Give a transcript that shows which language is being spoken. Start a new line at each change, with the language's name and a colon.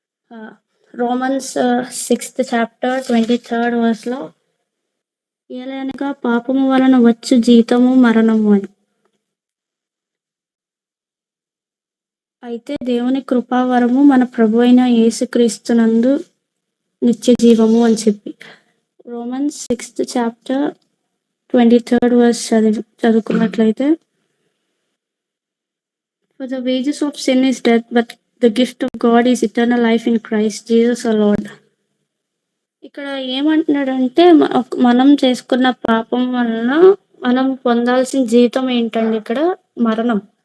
Telugu: ఆహ్, Romans 6th chapter 23rd వర్స్‌లో ఏలయనగా పాపము వలన వచ్చు జీతము మరణము అని. అయితే దేవుని కృపావరము మన ప్రభువైన యేసుక్రీస్తునందు నిత్య జీవము అని చెప్పి.
English: Romans 6th chapter 23rd verse
Telugu: చదువుకున్నట్లయితే,
English: For the wages of sin is death, but the gift of God is eternal life in Christ Jesus our Lord.
Telugu: ఇక్కడ ఏమంటున్నాడంటే మనం చేసుకున్న పాపం వలన మనం పొందాల్సిన జీతం ఏంటండి ఇక్కడ? మరణం.